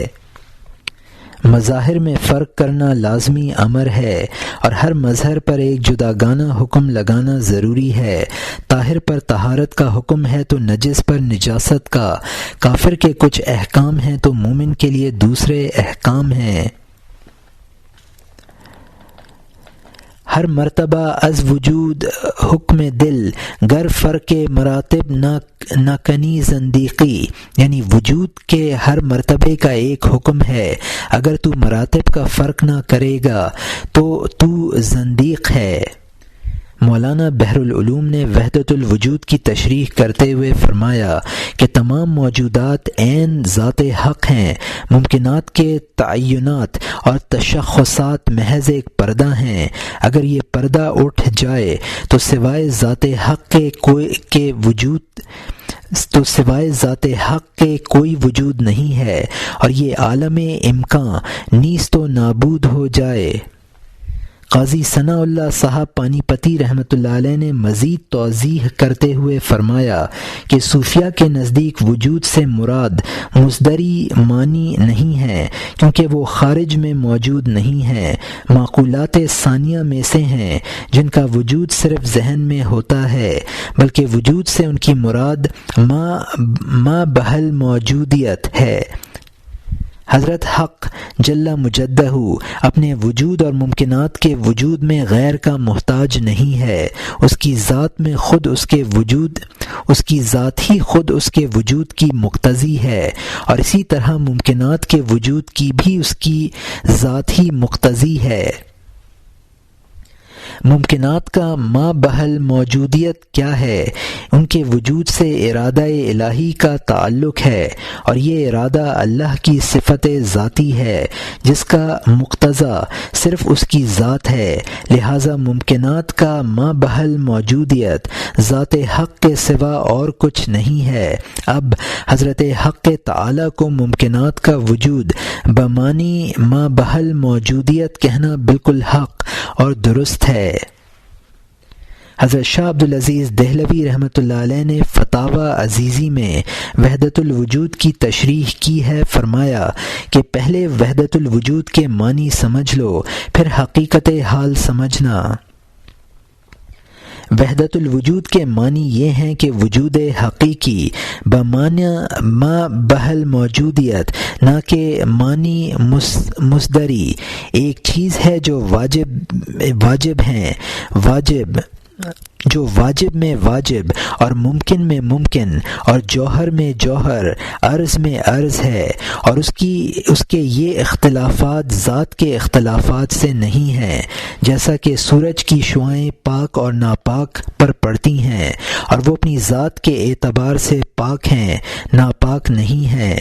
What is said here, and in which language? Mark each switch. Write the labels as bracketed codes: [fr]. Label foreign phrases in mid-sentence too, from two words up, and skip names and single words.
[ur] مظاہر میں فرق کرنا لازمی امر ہے اور ہر مظہر پر ایک جداگانہ حکم لگانا ضروری ہے۔ طاہر پر طہارت کا حکم ہے تو نجس پر نجاست کا، کافر کے کچھ احکام ہیں تو مومن کے لیے دوسرے احکام ہیں۔ [fa] ہر مرتبہ از وجود حکم دل گر فرق مراتب نہ کنی زندیقی، [ur] یعنی وجود کے ہر مرتبے کا ایک حکم ہے، اگر تو مراتب کا فرق نہ کرے گا تو زندیق ہے۔ مولانا بحر العلوم نے وحدت الوجود کی تشریح کرتے ہوئے فرمایا کہ تمام موجودات عین ذات حق ہیں، ممکنات کے تعینات اور تشخصات محض ایک پردہ ہیں، اگر یہ پردہ اٹھ جائے تو سوائے ذات حق کے کوئی وجود نہیں ہے، اور یہ عالم امکان نیست و نابود ہو جائے۔ قاضی ثناء اللہ صاحب پانی پتی رحمۃ اللہ علیہ نے مزید توضیح کرتے ہوئے فرمایا کہ صوفیہ کے نزدیک وجود سے مراد مصدری معنی نہیں ہے، کیونکہ وہ خارج میں موجود نہیں ہیں، معقولات ثانیہ میں سے ہیں جن کا وجود صرف ذہن میں ہوتا ہے، بلکہ وجود سے ان کی مراد ما بحل موجودیت ہے۔ حضرت حق جل مجدہ اپنے وجود اور ممکنات کے وجود میں غیر کا محتاج نہیں ہے، اس کی ذات ہی خود اس کے وجود کی مقتضی ہے، اور اسی طرح ممکنات کے وجود کی بھی اس کی ذات ہی مقتضی ہے۔ ممکنات کا ما بحل موجودیت کیا ہے؟ ان کے وجود سے ارادہ الہی کا تعلق ہے، اور یہ ارادہ اللہ کی صفت ذاتی ہے جس کا مقتضا صرف اس کی ذات ہے، لہذا ممکنات کا ما بحل موجودیت ذات حق کے سوا اور کچھ نہیں ہے۔ اب حضرت حق تعالی کو ممکنات کا وجود بمانی ما بحل موجودیت کہنا بالکل حق اور درست ہے۔ حضرت شاہ عبدالعزیز دہلوی رحمۃ اللہ علیہ نے فتاوی عزیزی میں وحدت الوجود کی تشریح کی ہے، فرمایا کہ پہلے وحدت الوجود کے معنی سمجھ لو، پھر حقیقت حال سمجھنا۔ وحدت الوجود کے معنی یہ ہیں کہ وجود حقیقی بمعنی ما بحل موجودیت، نہ کہ معنی مصدری۔ ایک چیز ہے جو واجب میں واجب اور ممکن میں ممکن اور جوہر میں جوہر، عرض میں عرض ہے، اور اس کے یہ اختلافات ذات کے اختلافات سے نہیں ہیں، جیسا کہ سورج کی شعاعیں پاک اور ناپاک پر پڑتی ہیں، اور وہ اپنی ذات کے اعتبار سے پاک ہیں، ناپاک نہیں ہیں۔